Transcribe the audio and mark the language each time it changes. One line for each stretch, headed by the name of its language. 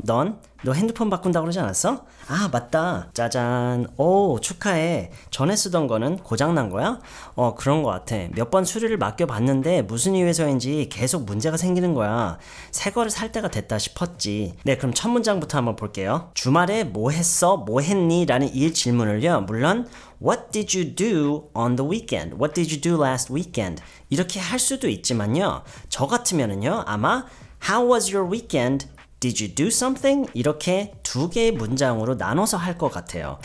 Korean: 너 핸드폰 바꾼다고 그러지 않았어? 아, 맞다. 짜잔. 오, 축하해. 전에 쓰던 거는 고장난 거야? 그런 거 같아. 몇 번 수리를 맡겨봤는데 무슨 이유에서인지 계속 문제가 생기는 거야. 새 거를 살 때가 됐다 싶었지. 네, 그럼 첫 문장부터 한번 볼게요. 주말에 뭐 했어? 뭐 했니? 라는 이 질문을요. 물론
English: What did you do on the weekend? What did you do last weekend?
Korean: 이렇게 할 수도 있지만요. 저 같으면은요. 아마
English: How was your weekend? Did you do something?
Korean: 이렇게 두 개의 문장으로 나눠서 할 것 같아요.